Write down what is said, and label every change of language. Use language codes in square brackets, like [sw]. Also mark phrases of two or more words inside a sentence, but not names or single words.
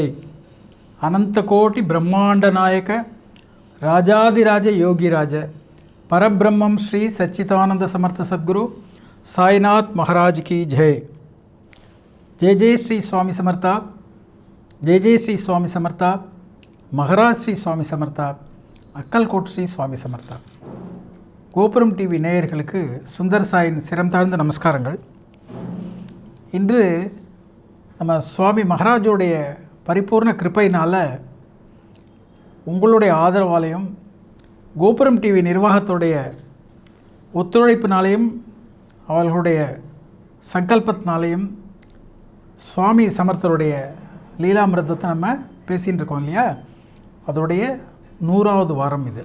[hi] अनंत कोटि ब्रह्मांड नायक राजाधिराज योगिराज परब्रह्मम श्री सच्चिदानंद समर्थ सद्गुरु साईनाथ महाराज की जय। [mr] जय जय श्री स्वामी समर्था, जय जय श्री स्वामी समर्था, महाराज श्री स्वामी समर्था, अक्कलकोट श्री स्वामी समर्था। [ta] கோபுரம் டிவி நேயர்களுக்கு சுந்தர் சாயின் சிரம் தாழ்ந்த நமஸ்காரங்கள். இன்று நம்ம சுவாமி மகாராஜோடைய பரிபூர்ண கிருபையினால் உங்களுடைய ஆதரவாலையும் கோபுரம் டிவி நிர்வாகத்துடைய ஒத்துழைப்பினாலையும் அவர்களுடைய சங்கல்பத்தினாலையும் சுவாமி சமர்த்தருடைய லீலாமிரதத்தை நம்ம பேசிகிட்டு இருக்கோம் இல்லையா, அதோடைய 100வது வாரம் இது.